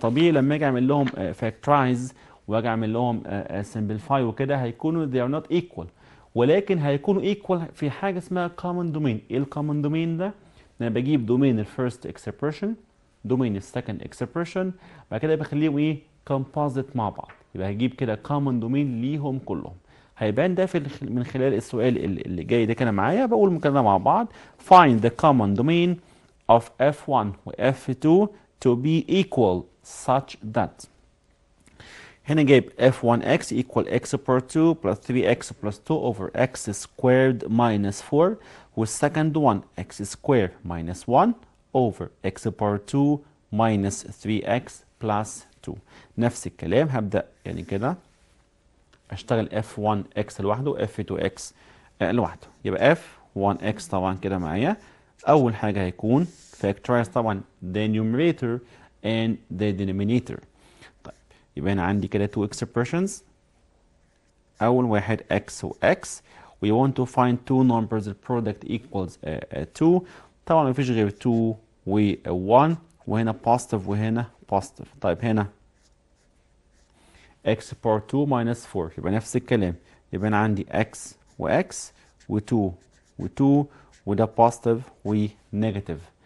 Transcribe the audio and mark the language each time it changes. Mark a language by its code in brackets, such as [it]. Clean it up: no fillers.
[ar] طبيعي لما اجي اعمل لهم factorize واجي اعمل لهم simplify وكده هيكونوا [en] they are not equal، [ar] ولكن هيكونوا equal في حاجه اسمها common domain. ايه الcommon domain ده؟ انا بجيب دومين الفيرست expression، دومين السكند expression، بعد كده بخليهم ايه composite مع بعض، يبقى هجيب كده common domain ليهم كلهم. هيبان ده في من خلال السؤال اللي جاي ده كده معايا. بقول كده مع بعض [en] find the common domain of f1 و f2 to be equal such that. [ar] هنا جايب [en] f1x equal x per 2 plus 3x plus 2 over x squared minus 4 والسكند one x squared minus 1 over x per 2 minus 3x plus 2. [ar] نفس الكلام هبدأ يعني كده اشتغل f1x لوحده f2x لوحده. يبقى f1x طبعا كده معايا اول حاجة هيكون factorize طبعا [en] the numerator and the denominator. [ar] طيب يبقى انا عندي كده [en] two expressions. [ar] اول واحد [en] x و x we want to find two numbers the product equals 2. [ar] طبعا مفيش غير 2 و 1 وهنا positive وهنا positive. طيب هنا x power 2 minus 4 يبقى نفس الكلام، يبقى انا عندي x و x و 2 و 2 وده positive و negative.